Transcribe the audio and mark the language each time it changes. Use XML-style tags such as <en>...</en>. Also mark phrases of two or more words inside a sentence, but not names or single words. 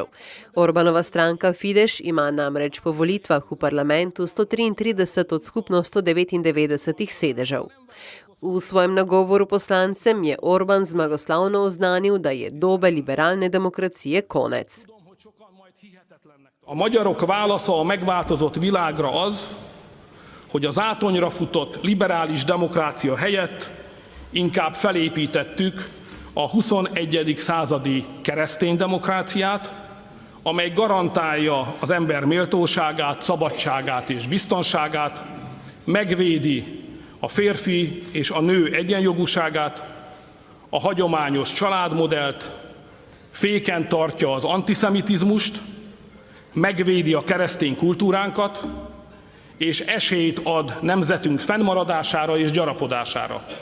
<sl>Orbanova stranka Fides ima namreč po volitvah v parlamentu 133 od skupno 199 sedežev. V svojem nagovoru poslancem je Orban zmagoslavno oznanil, da je dobe liberálne demokracije konec.</sl> <hu>A magyarok válasza a megváltozott világra az, hogy az átonyra futott liberális demokrácia helyett inkább felépítettük a 21. századi keresztény demokráciát, amely garantálja az ember méltóságát, szabadságát és biztonságát, megvédi a férfi és a nő egyenjogúságát, a hagyományos családmodellt, féken tartja az antiszemitizmust, megvédi a keresztény kultúránkat, és esélyt ad nemzetünk fennmaradására és gyarapodására.</hu>